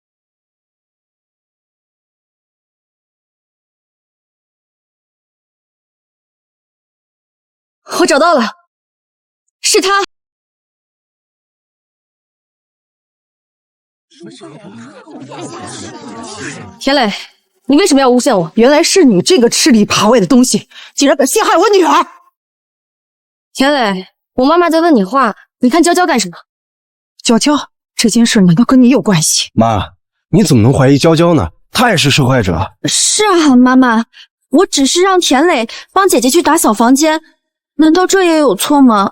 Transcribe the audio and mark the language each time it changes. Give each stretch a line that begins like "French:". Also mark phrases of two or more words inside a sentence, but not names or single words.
Chinese: 我找到了，是他。田磊，你為什麼要誣陷我？原來是你這個吃裡扒外的東西，竟然敢陷害我女兒！田磊，我媽媽在問你話，你看嬌嬌幹什麼？嬌嬌，這件事難道跟你有關係？媽，你怎麼能懷疑嬌嬌呢？她也是受害者。是啊，媽媽，我只是讓田磊幫姐姐去打掃房間，難道這也有錯嗎？